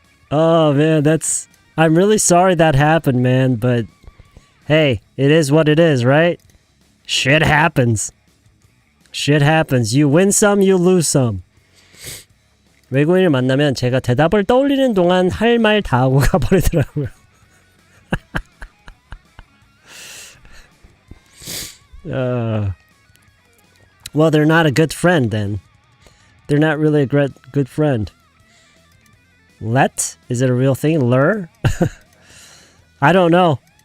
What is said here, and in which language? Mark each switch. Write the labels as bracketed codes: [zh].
[en] Oh man, I'm really sorry that happened, man, but hey, it is what it is, right? Shit happens. Shit happens. You win some, you lose some. [ko] 외국인을 만나면 제가 대답을 떠올리는 동안 할 말 다 하고 가버리더라고요. [en] Well, they're not a good friend then. They're not really a good friend. Let? Is it a real thing? Lure? I don't know.